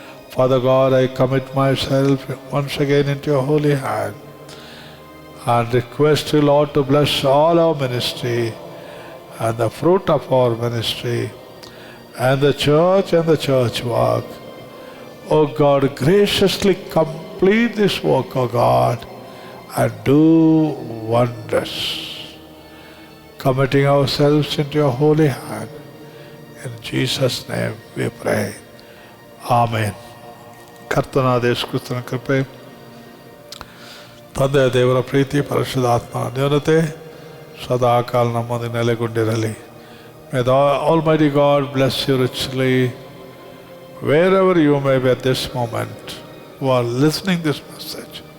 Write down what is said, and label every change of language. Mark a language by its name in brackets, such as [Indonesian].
[English] Father God, I commit myself once again into your holy hand and request you, Lord, to bless all our ministry and the fruit of our ministry and the church work. Oh God, graciously complete this work, oh God, and do wonders. Committing ourselves into your holy hand. In Jesus' name we pray. Amen. [Kannada] ಕರ್ತನಾದ ಯೇಸು ಕ್ರಿಸ್ತನ ಕೃಪೆ, ತಂದೆಯ ದೇವರ ಪ್ರೀತಿ, ಪರಿಶುದ್ಧಾತ್ಮನ ನ್ಯೂನತೆ ಸದಾಕಾಲ ನಮ್ಮಲ್ಲಿ ನೆಲೆಗೊಂಡಿರಲಿ. [English] May the Almighty God bless you richly wherever you may be at this moment who are listening this message.